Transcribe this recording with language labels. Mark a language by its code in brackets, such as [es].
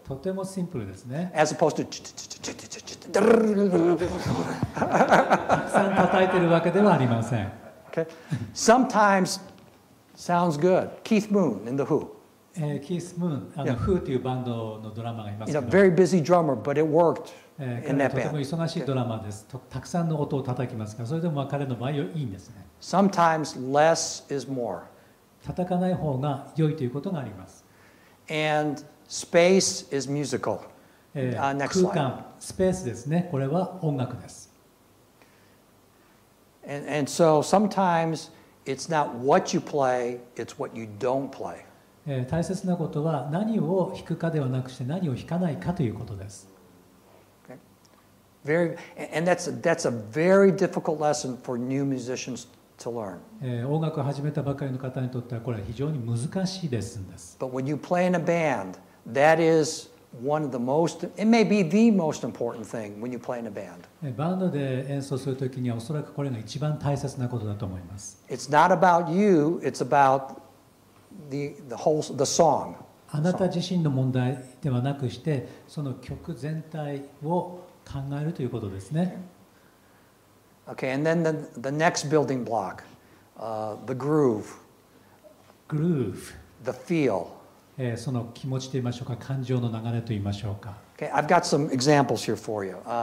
[ja] とてもシンプルですね。 [en] As opposed to [ja] たくさん叩いてるわけではありません。 [en] Okay. Sometimes sounds good. Keith Moon in the Who. [ja] キース・ムーン、Who というバンドのドラマがいますけど、 [en] very busy drummer, but it worked in [ja] 彼は [en] that [ja] とても忙しいドラマーです。たくさんの音を叩きますから、それでも彼の場合いいんですね。 [en] Sometimes less is more. [ja] 叩かない方が良いということがあります。 [en] And space is musical. Next [ja] 空 [en] slide. [ja] 間、スペースですね。これは音楽です。 [en] And so sometimes it's not what you play, it's what you don't play. [ja] 大切なことは何を弾くかではなくして何を弾かないかということです。 [en] And that's a very difficult lesson for new musicians to learn. [ja] 音楽を始めたばかりの方にとってはこれは非常に難しいレッスンです。 [en] But when you play in a band, that is one of the most, it may be the most important thing when you play in a band. [ja] バンドで演奏するときにはおそらくこれが一番大切なことだと思います。 [en] It's not about you, it's about the song. [ja] あなた自身の問題ではなくして、その曲全体を考えるということですね。 [en] Okay, and then the next building block, the groove. Groove. The feel. [ja] その気持ちと言いましょうか、感情の流れと言いましょうか。 [en] Okay, I've got some examples here for you.